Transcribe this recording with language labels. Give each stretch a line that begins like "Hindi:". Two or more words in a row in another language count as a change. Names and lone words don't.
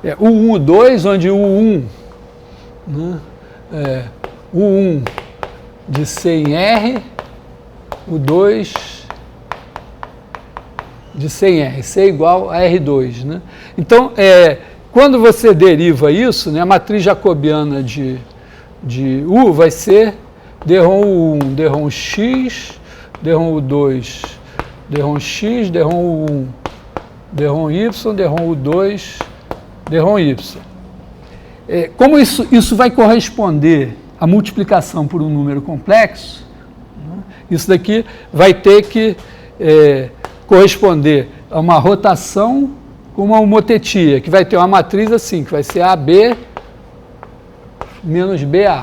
Portuguese: o 1, o 2, onde o 1, né, o 1 de C em R, o 2 de C em R, C igual a R2. Né? Então, quando você deriva isso, né, a matriz jacobiana de U vai ser dROM U1, dROM X, dROM U2, dROM X, dROM U1, dROM Y, dROM U2, dROM Y. Como isso vai corresponder à multiplicação por um número complexo, né, isso daqui vai ter que corresponder a uma rotação com uma homotetia, que vai ter uma matriz assim, que vai ser AB menos BA.